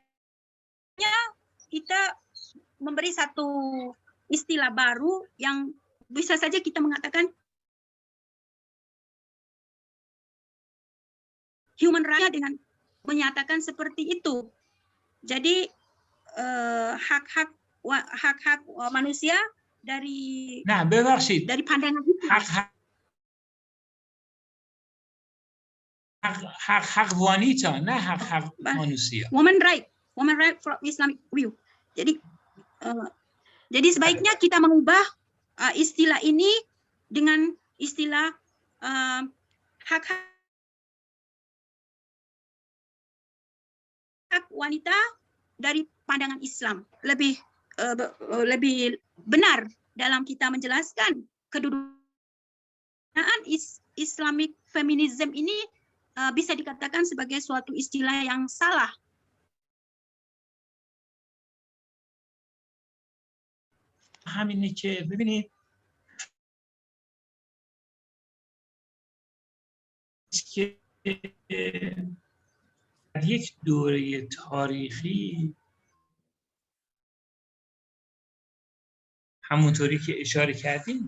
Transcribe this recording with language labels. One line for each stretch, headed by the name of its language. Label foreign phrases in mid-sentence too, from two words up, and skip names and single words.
Indonesian: Kita memberi satu istilah baru yang bisa saja kita mengatakan
English: human rights
Indonesian: dengan menyatakan seperti itu. Jadi hak-hak manusia dari dari pandangan itu. hak wanita, نه hak manusia.
English: Woman right from Islamic view.
Indonesian: Jadi sebaiknya kita mengubah istilah ini dengan istilah hak wanita dari pandangan Islam. Lebih benar dalam kita menjelaskan kedudukan
English: Islamic feminism
Indonesian: ini bisa dikatakan sebagai suatu istilah yang salah.
Persian: همینه که ببینید که در یک دوره تاریخی همونطوری که اشاره کردیم